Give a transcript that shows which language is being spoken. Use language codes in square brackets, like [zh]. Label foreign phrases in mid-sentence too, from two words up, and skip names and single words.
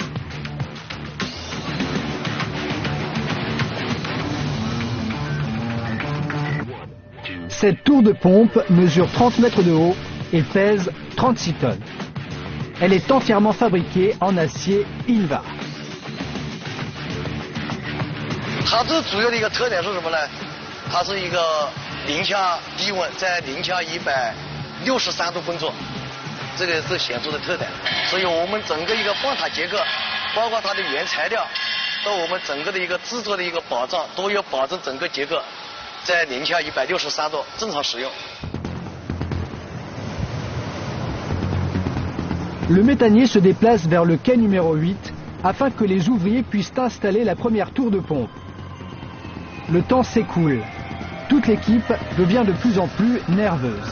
[fr] Cette tour de pompe mesure 30 mètres de haut et pèse 36 tonnes. Elle est entièrement fabriquée en acier Invar. [zh] 它这主要的一个特点是什么呢？它是一个零下低温，在零下163度工作，这个是显著的特点。所以我们整个一个泵塔结构，包括它的原材料，到我们整个的一个制作的一个保障，都要保证整个结构在零下163度正常使用。 [fr] Le méthanier se déplace vers le quai numéro 8 afin que les ouvriers puissent installer la première tour de pompe. Le temps s'écoule. Toute l'équipe devient de plus en plus nerveuse.